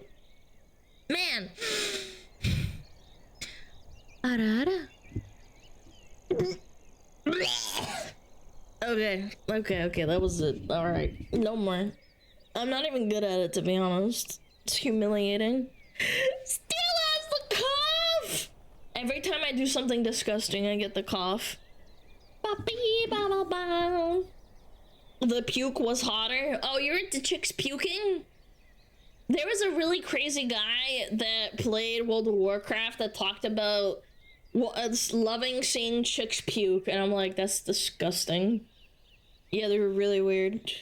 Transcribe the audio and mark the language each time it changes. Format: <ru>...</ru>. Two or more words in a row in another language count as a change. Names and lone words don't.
<en>Man. Okay, that was it. Alright, no more. I'm not even good at it, to be honest. It's humiliating. Still has the cough! Every time I do something disgusting, I get the cough. Ba-bee-ba-ba-ba. The puke was hotter. Oh, you're into chicks puking? There was a really crazy guy that played World of Warcraft that talked about loving seeing chicks puke, and I'm like, that's disgusting. Yeah, they were really weird.</en>